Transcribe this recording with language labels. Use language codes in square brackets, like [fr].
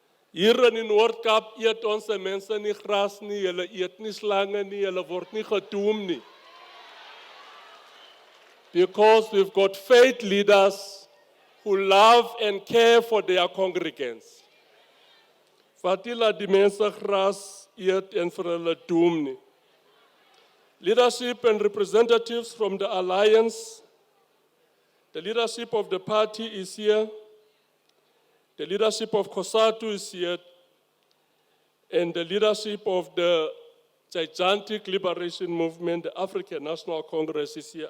[af] Hier in die Noord-Kaap eet onze mense nie gras nie, hulle eet nie slange nie, hulle word nie gedoem nie. [en] Because we've got faith leaders who love and care for their congregants. [af] Wat nie laat die mense gras eet en vir hulle doem nie. [en] Leadership and representatives from the alliance, the leadership of the party is here. The leadership of COSATU is here, and the leadership of the gigantic liberation movement, the African National Congress is here.